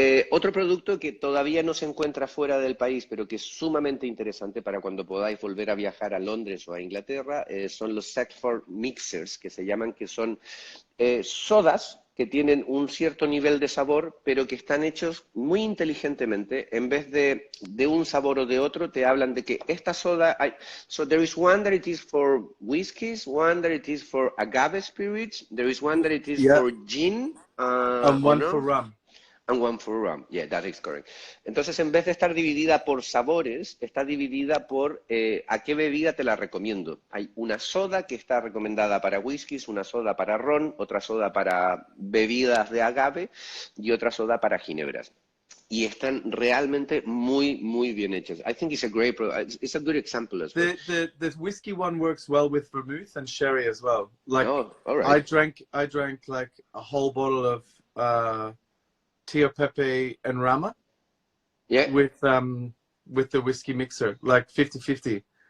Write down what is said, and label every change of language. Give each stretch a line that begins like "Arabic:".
Spanish: Otro producto que todavía no se encuentra fuera del país, pero que es sumamente interesante para cuando podáis volver a viajar a Londres o a Inglaterra, son los Seckford Mixers, que se llaman, que son sodas que tienen un cierto nivel de sabor, pero que están hechos muy inteligentemente. En vez de un sabor o de otro, te hablan de que esta soda...
English: So there is one that it is for whiskies, one that it is for agave spirits, there is one that it is for gin. And one for rum. And one for rum. Yeah, that is correct.
Spanish: Entonces, en vez de estar dividida por sabores, está dividida por a qué bebida te la recomiendo. Hay una soda que está recomendada para whiskies, una soda para ron, otra soda para bebidas de agave y otra soda para ginebras. Y están realmente muy, muy bien hechas.
English: I think it's a great product. It's a good example as well. The whiskey one works well with vermouth and sherry as well. Like, all right. I drank like a whole bottle of Tio Pepe and Rama with the whiskey mixer, like 50-50.